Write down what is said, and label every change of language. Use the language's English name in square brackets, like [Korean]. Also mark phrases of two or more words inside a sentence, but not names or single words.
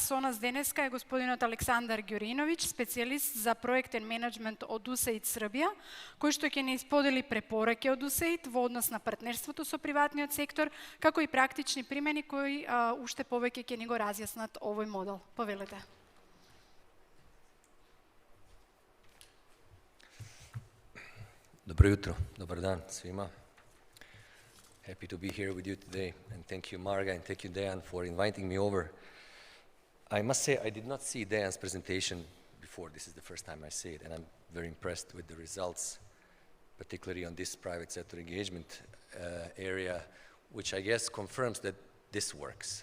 [Macedonian] Со нас денеска е господинот Александар Ѓуриновиќ, специјалист за проектен менеджмент од USAID Србија, кој што ќе ни исподели препораки од USAID во однос на партнерството со приватниот сектор, како и практични примени кои уште повеќе ќе ни го разјаснат овој модел. Повелете. [Serbian] Dobro jutro, dobar dan svima. [English] Happy to be here with you today, and thank you Marga and thank you Dejan for inviting me over. I must say I did not see Dejan's presentation before. This is the first time I see it, and I'm very impressed with the results, particularly on this private sector engagement area, which I guess confirms that this works.